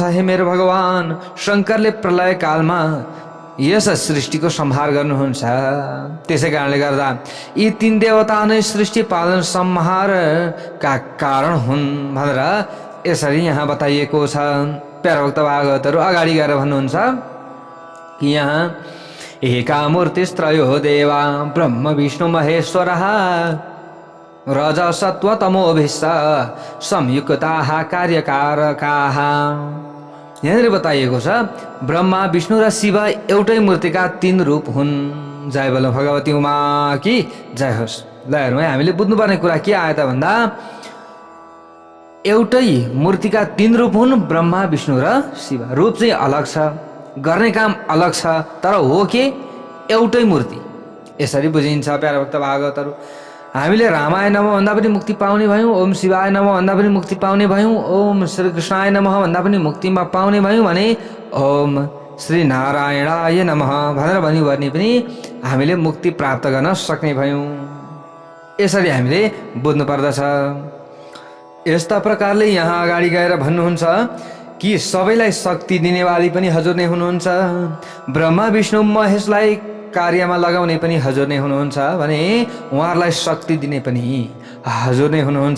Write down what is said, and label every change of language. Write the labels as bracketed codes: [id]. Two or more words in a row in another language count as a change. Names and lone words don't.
[ne] हे मेरो भगवान, शङ्करले प्रलय कालमा यस सृष्टिको संहार गर्नुहुन्छ। त्यसै कारणले गर्दा यी तीन देवता नै सृष्टि पालन संहारका कारण हुन् भनेर यसरी यहाँ बताइएको छ। प्यारा भक्त भागवतहरू अगाडि गएर भन्नुहुन्छ कि यहाँ [sa] एका मूर्तिस्त्रयो देवा ब्रह्म विष्णु महेश्वरः रजसत्व तमोभिस्स संयुक्ताः कार्यकारकाः। [ne] यहाँनिर बताइएको छ ब्रह्मा विष्णु र शिव एउटै मूर्तिका 3 रूप हुन्। [hi] जय बोलो भगवती उमा कि जय होस्। [ne] ल हेरौँ है, हामीले बुझ्नुपर्ने कुरा के आयो त भन्दा एउटै मूर्तिका 3 रूप हुन्, ब्रह्मा विष्णु र शिव। रूप चाहिँ अलग छ, गर्ने काम अलग छ, तर हो के एउटै मूर्ति। यसरी बुझिन्छ प्यारा भक्त भागवतहरू। हामीले [sa] रामाय नमः [ne] भन्दा पनि मुक्ति पाउने भयौँ, [sa] ओम शिवाय नमः [ne] भन्दा पनि मुक्ति पाउने भयौँ, [sa] ओम श्री कृष्णाय नमः [ne] भन्दा पनि मुक्तिमा पाउने भयौँ भने [sa] ओम श्री नारायणाय नमः [ne] भनेर भन्यो भने पनि हामीले मुक्ति प्राप्त गर्न सक्ने भयौँ। यसरी हामीले बुझ्नु पर्दछ। यस्ता प्रकारले यहाँ अगाडि गएर भन्नुहुन्छ कि सबैलाई शक्ति दिनेवाली पनि हजुर नै हुनुहुन्छ, ब्रह्मा विष्णु महेशलाई कार्यमा लगाउने पनि हजुर नै हुनुहुन्छ भने उहाँहरूलाई शक्ति दिने पनि हजुर नै हुनुहुन्छ।